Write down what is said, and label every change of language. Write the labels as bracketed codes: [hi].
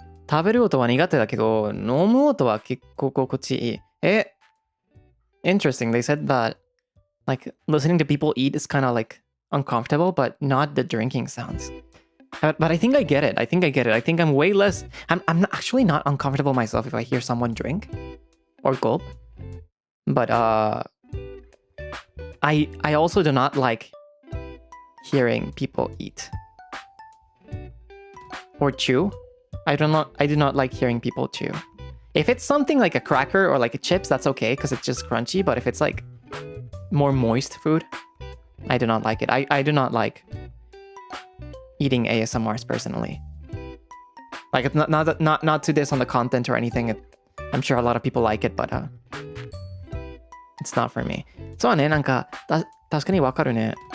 [ja] 食べる音は苦手だけど、飲む音は結構心地いい。 [en] Interesting. They said that like listening to people eat is kind of like uncomfortable, but not the drinking sounds. But I think I get it. I think I'm way less. I'm actually not uncomfortable myself if I hear someone drink or gulp. But I also do not like hearing people eat or chew. I do not like hearing people chew. If it's something like a cracker or like a chips, that's okay because it's just crunchy. But if it's like more moist food, I do not like it. I do not like eating ASMRs personally. Like it's not to diss on the content or anything. I'm sure a lot of people like it, but it's not for me. [ja] そうね、なんか確かにわかるね。